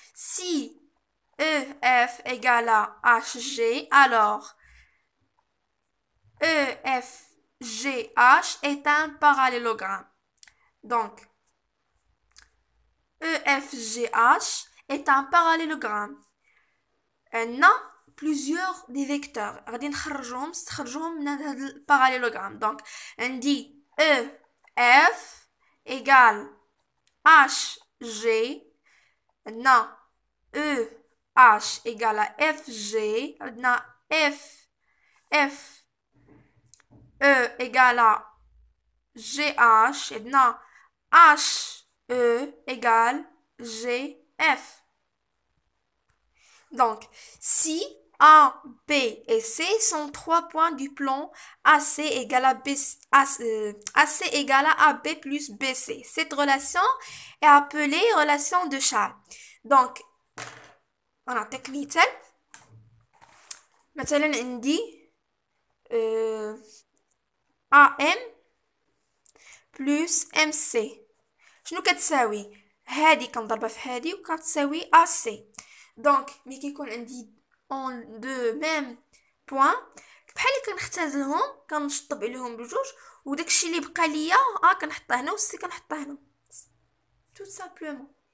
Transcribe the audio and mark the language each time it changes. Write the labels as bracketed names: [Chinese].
[French] Si EF égale à HG, alors EFGH est un parallélogramme. Donc, EFGH est un parallélogramme. On a plusieurs des vecteurs. [Arabic] غادي نستخرجوهم من هذا الباراليلوغرام. [French] Donc, on dit EF égale HG. On a EH égale à FG. On a F E égale à GH. Et on a HE égale GF. Donc, si A, B et C sont trois points du plan AC égale à AC égale à AB plus BC. Cette relation est appelée relation de Charles. Donc, [Arabic] نعطيك مثال. مثلا عندي AM [French] plus [Arabic] MC. شنو كتساوي؟ هادي كنضربها في هادي وكتساوي AC. دونك ملي كيكون عندي اون دو ميم بوين بحال اللي كنختزلهم كنشطب عليهم بجوج وداكشي اللي بقى ليا كنحطه هنا والسي كنحطه هنا [French] tout simplement.